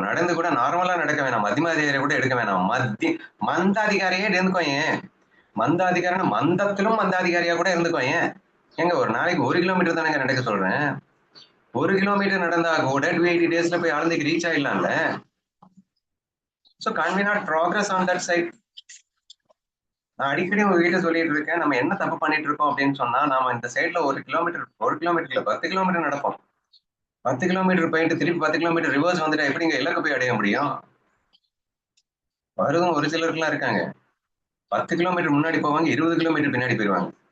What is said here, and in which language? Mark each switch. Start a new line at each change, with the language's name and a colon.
Tamil: நடந்து கூட நார்மலா நடக்க வேணாம், மத்தியமாதிகாரியை கூட எடுக்க வேணாம், மந்தாதிகாரியே இருந்துக்கோ. ஏன் மந்தாதிகாரின்னு மந்தத்திலும் மந்தாதிகாரியா கூட இருந்துக்கோ. ஏன் எங்க ஒரு நாளைக்கு 1 கிலோமீட்டர் தானேங்க நடக்க சொல்றேன். 1 கிலோமீட்டர் நடந்தா கூட 280 டேஸ்ல போய் ஆலந்திக்கு reach ஆயிடலாம்ல.
English: So can we not progress on that side?
Tamil: நான் அடிக்கடி உங்ககிட்ட சொல்லிட்டு இருக்கேன், நம்ம என்ன தப்பு பண்ணிட்டு இருக்கோம் அப்படின்னு சொன்னா, நாம இந்த சைட்ல 1 கிலோமீட்டர் 10 கிலோமீட்டர் நடப்போம். 10 கிலோமீட்டர் போயிட்டு திருப்பி 10 கிலோமீட்டர் ரிவர்ஸ் வந்துட்டா எப்படிங்க இலக்கு போய் அடைய முடியும்? வருதும் ஒரு சிலருக்குலாம் இருக்காங்க, 10 கிலோமீட்டர் முன்னாடி போவாங்க, 20 கிலோமீட்டர் பின்னாடி போயிருவாங்க.